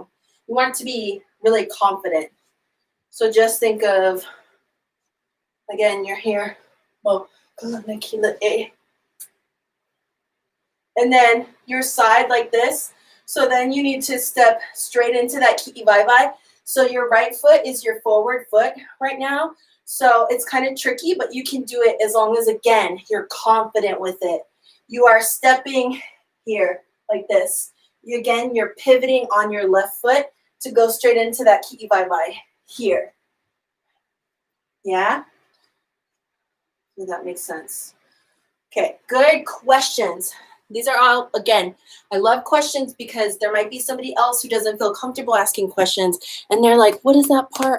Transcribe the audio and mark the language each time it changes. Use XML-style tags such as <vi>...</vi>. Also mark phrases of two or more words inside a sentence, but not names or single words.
<en>You want it to be really confident. So just think of, again, you're here. And then your side like this. So then you need to step straight into that ki'i vai vai. So your right foot is your forward foot right now. So it's kind of tricky, but you can do it as long as, again, you're confident with it. You are stepping here like this. Again, you're pivoting on your left foot to go straight into that ki'i vai vai here. Yeah? Does that make sense? Okay, good questions. These are all, again, I love questions because there might be somebody else who doesn't feel comfortable asking questions and they're like, what is that part?</en>